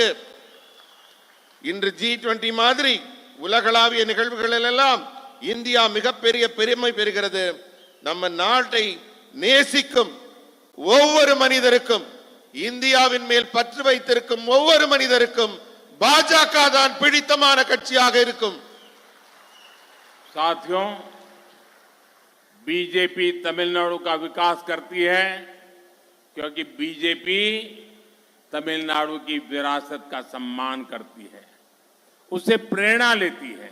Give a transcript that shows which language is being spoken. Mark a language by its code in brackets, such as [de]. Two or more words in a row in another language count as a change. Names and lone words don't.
[ta] இன்று G20 மாதிரி உலகளாவிய நிகழ்வுகளில் எல்லாம் இந்தியா மிகப்பெரிய பெருமை பெறுகிறது. நம்ம நாட்டை நேசிக்கும் ஒவ்வொரு மனிதருக்கும், இந்தியாவின் மேல் பற்று வைத்திருக்கும் ஒவ்வொரு மனிதருக்கும் பாஜக தான் பிடித்தமான கட்சியாக இருக்கும். [hi] साथियों, बीजेपी तमिलनाडु का विकास करती है क्योंकि बीजेपी तमिलनाडु की विरासत का सम्मान करती है, उससे प्रेरणा लेती है।